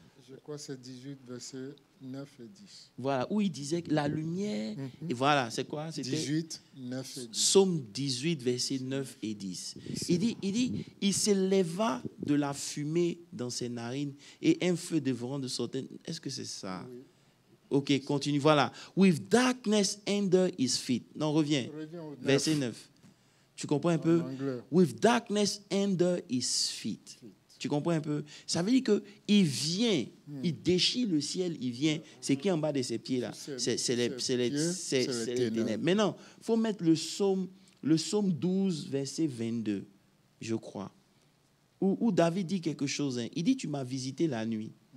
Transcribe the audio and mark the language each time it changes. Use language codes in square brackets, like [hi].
[fr] Je crois que c'est 18, versets 9 et 10. Voilà, où il disait que la lumière, et voilà, c'est quoi? C'était 18, 9 et 10. Psaume 18, versets 9 et 10. Il dit, il s'éleva de la fumée dans ses narines et un feu dévorant de sortait. Est-ce que c'est ça? Oui. Ok, continue. Voilà. [en] With darkness under his feet. [fr] Non, reviens. Reviens au 9. Verset 9. Tu comprends un peu? Anglais. [en] With darkness under his feet. [fr] Tu comprends un peu? Ça veut dire qu'il vient, il déchire le ciel, il vient. C'est qui en bas de ses pieds là? C'est les ténèbres. Maintenant, il faut mettre le psaume 12, verset 22, je crois. Où David dit quelque chose. Hein. Il dit, tu m'as visité la nuit.